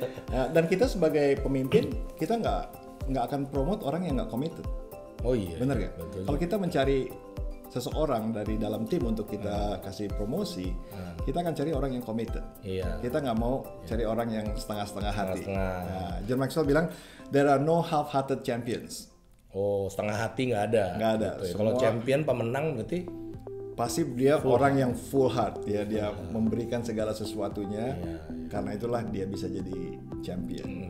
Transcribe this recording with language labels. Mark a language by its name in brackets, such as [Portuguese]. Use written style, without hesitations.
[Indonesian] Dan kita sebagai pemimpin, kita nggak akan promote orang yang nggak committed. Oh iya. Bener nggak? Kalau kita mencari seseorang dari dalam tim untuk kita kasih promosi, kita akan cari orang yang committed. Iya. Kita nggak mau cari orang yang setengah-setengah hati. John Maxwell bilang, [English] there are no half-hearted champions. [Indonesian] Oh, setengah hati nggak ada. Nggak ada. Gitu ya. Kalau champion pemenang berarti pasti dia orang yang full heart, dia memberikan segala sesuatunya, karena itulah dia bisa jadi champion.